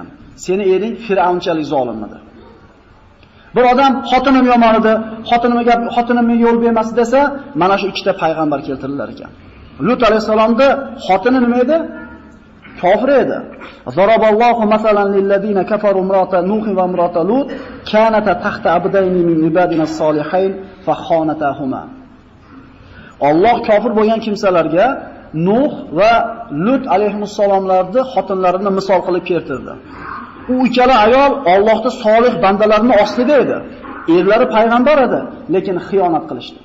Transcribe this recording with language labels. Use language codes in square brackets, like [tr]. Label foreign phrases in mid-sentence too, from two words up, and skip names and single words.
[uz] Seni ering Fir'avnchalik zolim edi. Bir odam xotinim yomon edi, xotinimga yo'l bermas desa, mana shu ikkita payg'ambar keltirilar ekan. Lut alayhisalomda xotini nima edi? Kofir edi. [ar] ضرب الله مثلا للذين كفروا امرأة نوح وامرأة لوط كانتا تحت عبدين من عبادنا صالحين فخانتاهما. [uz] Alloh kofir bo'lgan kimsalarga Nuh va Lut alayhissalomlarning xotinlarini misol qilib keltirdi. U ikkala ayol Allohning solih bandalarining ostida edi. Erlari payg'ambar edi, lekin xiyonat qilishdi.